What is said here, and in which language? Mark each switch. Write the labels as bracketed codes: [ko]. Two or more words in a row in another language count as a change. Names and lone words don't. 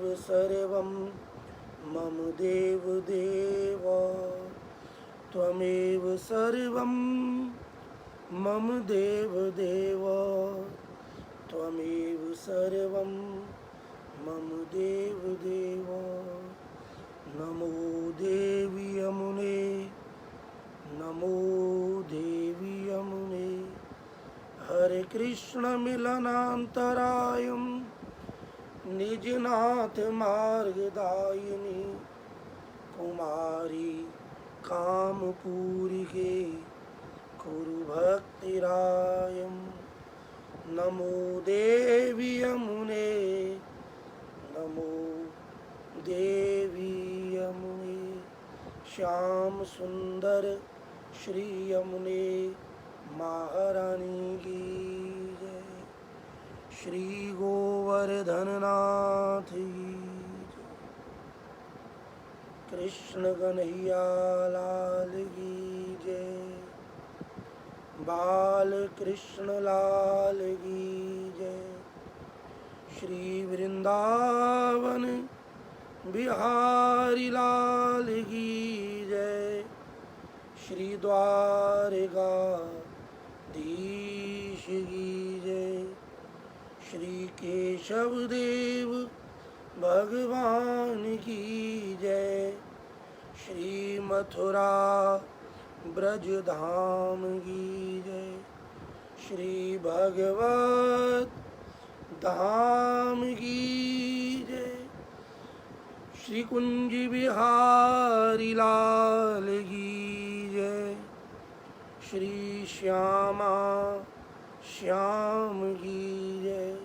[sa] सर्वं मम देवदेव त्वमेव सर्वं मम देवदेव त्वमेव सर्वं मम देवदेव नमो देवी यमुने नमो देवी यमुने हरे कृष्ण मिलनान्तरायं निजनाथ मार्गदायिनी कुमारी कामपूरिके कुरु भक्तिरायं नमो देवी यमुने नमो देवी यमुने [hi] श्याम सुंदर श्री यमुने महारानी की जय श्री गोवर्धननाथ की जय कृष्ण कन्हैया लाल की जय बाल कृष्ण लाल की जय श्री वृंदावन बिहारी लाल की जय श्री द्वारकाधीश की जय श्री केशव देव भगवान की जय श्री मथुरा ब्रजधाम की जय श्री भगवत धाम की जय श्री कुंज बिहारी लाल की जय श्री श्यामा श्याम की जय